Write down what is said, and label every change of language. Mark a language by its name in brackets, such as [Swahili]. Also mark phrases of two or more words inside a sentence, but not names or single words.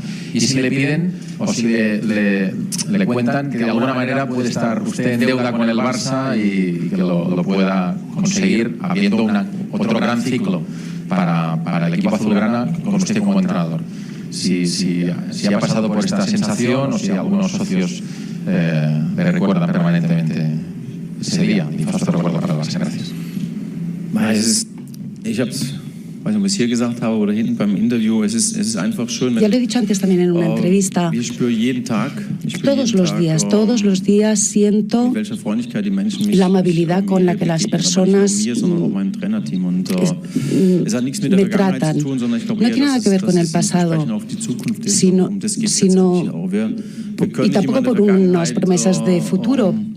[Spanish] Y si le piden o si le cuentan que de alguna manera puede estar usted en deuda con el Barça y que lo pueda conseguir habiendo otro gran ciclo para el equipo azulgrana con usted como entrenador. Si ha pasado por esta sensación o si algunos socios le recuerdan permanentemente ese día. Y fasto recuerdo para el Barça. Gracias. [German] Ich habe es, weiß nicht, ob ich es hier gesagt habe oder hinten beim Interview, es ist einfach schön. [Spanish] Ya lo he dicho antes también en una entrevista. Todos los días siento la amabilidad con la que las personas me tratan. No tiene nada que ver con el pasado, sino y tampoco por unas promesas de futuro.